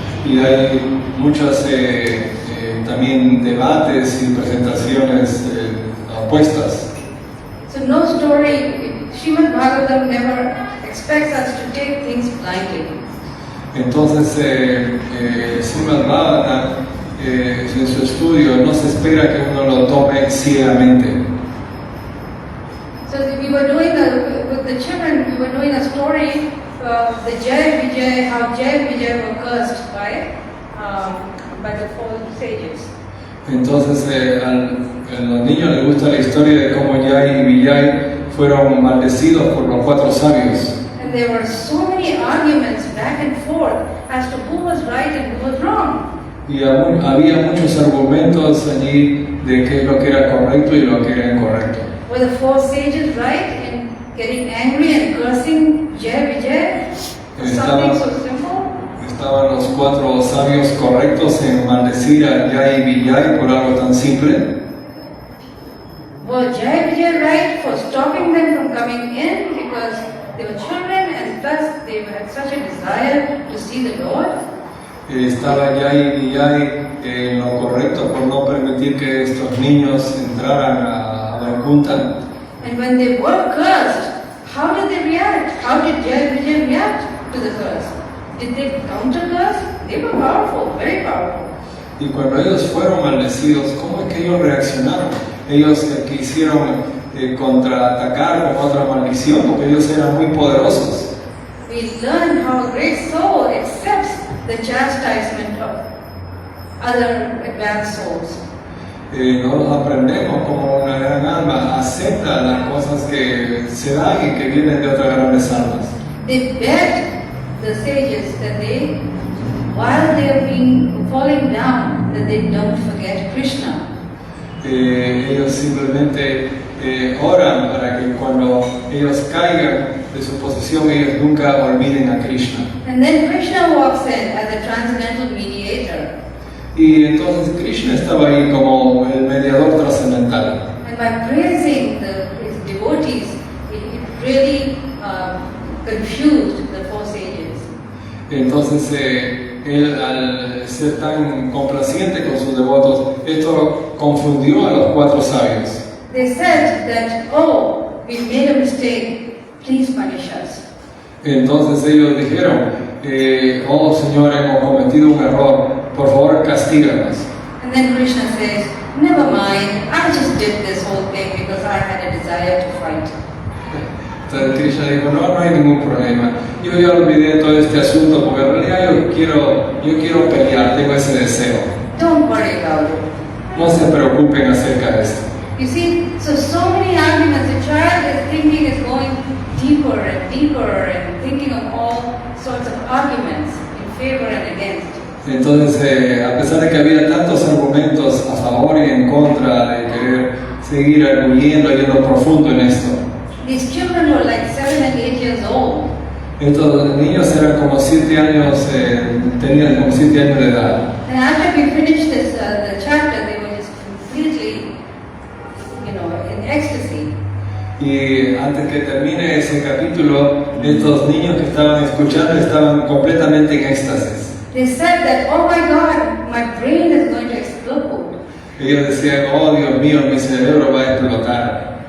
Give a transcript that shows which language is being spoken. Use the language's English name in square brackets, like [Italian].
[Spanish] Y hay muchas también debates y presentaciones opuestas. [English] So no story, Srimad Bhagavatam never expects us to take things blindly. [Spanish] Entonces, Srimad Bhagavatam, en su estudio, no se espera que uno lo tome ciegamente. [English] So we were doing with the children, we were doing a story of the Jai Vijay, how Jai Vijay were cursed by the four sages. [Spanish] Entonces, a los niños les gusta la historia de cómo Jai y Vijay fueron maldecidos por los 4 sabios. [English] And there were so many arguments back and forth as to who was right and who was wrong. [Spanish] Y había muchos argumentos allí de qué es lo que era correcto y lo que era incorrecto. [English] Were the 4 sages right in getting angry and cursing Jai Vijay for something so simple? [Spanish] ¿Estaban los 4 sabios correctos en maldecir a Jai y Vijay por algo tan simple? [English] Were Jai Vijay right for stopping them from coming in because they were children and thus they had such a desire to see the Lord? [Spanish] ¿Estaba Jai y Vijay en lo correcto por no permitir que estos niños entraran a Vaikuntha? [English] And when they were cursed, how did they react? How did Jai Vijay react to the curse? Did they counter curse? They were powerful, very powerful. [Spanish] Y cuando ellos fueron maldecidos, ¿cómo es que ellos reaccionaron? Ellos quisieron contraatacar con otra maldición porque ellos eran muy poderosos. [English] We learn how a great soul accepts the chastisement of other advanced souls. [Spanish] Nosotros aprendemos como una gran alma acepta las cosas que se dan y que vienen de otras grandes almas. [English] They begged the sages that they, while they are falling down, that they don't forget Krishna. [Spanish] Ellos simplemente oran para que cuando ellos caigan de su posición ellos nunca olviden a Krishna. [English] And then Krishna walks in as a transcendental mediator. [Spanish] Y entonces Krishna estaba ahí como el mediador trascendental. [English] And by praising his devotees, it really confused the 4 sages. [Spanish] Entonces él al ser tan complaciente con sus devotos, esto confundió a los 4 sabios. [English] They said that, oh, we made a mistake, please punish us. [Spanish] Entonces ellos dijeron, oh Señor, hemos cometido un error, por favor castíganos. [English] And then Krishna says, never mind, I just did this whole thing because I had a desire to fight. [Spanish] Entonces Krishna dijo, no hay ningún problema. Yo ya olvidé todo este asunto porque en realidad yo quiero pelear, tengo ese deseo. [English] Don't worry about it. [Spanish] No se preocupen acerca de esto. [English] You see, so many arguments. The child is thinking is going deeper and deeper and thinking of all sorts of arguments in favor and against. [Spanish] Entonces, a pesar de que había tantos argumentos a favor y en contra de querer seguir arguyendo, yendo profundo en esto, [English] These children were like 7 and 8 years old. [Spanish] estos niños eran como 7 años, tenían como 7 años de edad. [English] And after we finished this, the chapter, they were just completely, in ecstasy. [Spanish] Y antes que termine ese capítulo, estos niños que estaban escuchando estaban completamente en éxtasis. [English] They said that, oh my God, my brain is going to explode. [Spanish] Ellos decían, oh Dios mío, mi cerebro va a explotar.